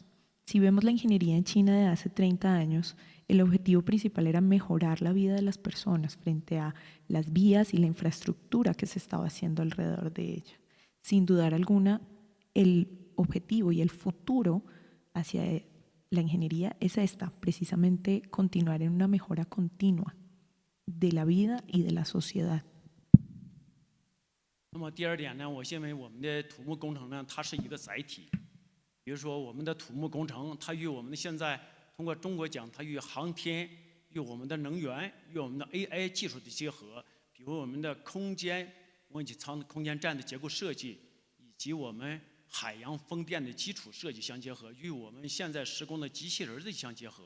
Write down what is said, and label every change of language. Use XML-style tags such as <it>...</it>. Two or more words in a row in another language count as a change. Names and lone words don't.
<es>Si vemos la ingeniería en China de hace 30 años, el objetivo principal era mejorar la vida de las personas frente a las vías y la infraestructura que se estaba haciendo alrededor de ella. Sin dudar alguna, el objetivo y el futuro hacia la ingeniería es precisamente continuar en una mejora continua de la vida y de la sociedad.</es> <zh>那么第二点呢，我认为我们的土木工程呢，它是一个载体。比如说，我们的土木工程，它与我们的现在通过中国讲，它与航天、与我们的能源、与我们的 AI 技术的结合，比如我们的空间模拟舱、空间站的结构设计，以及我们海洋风电的基础设计相结合，与我们现在施工的机器人的相结合。</zh>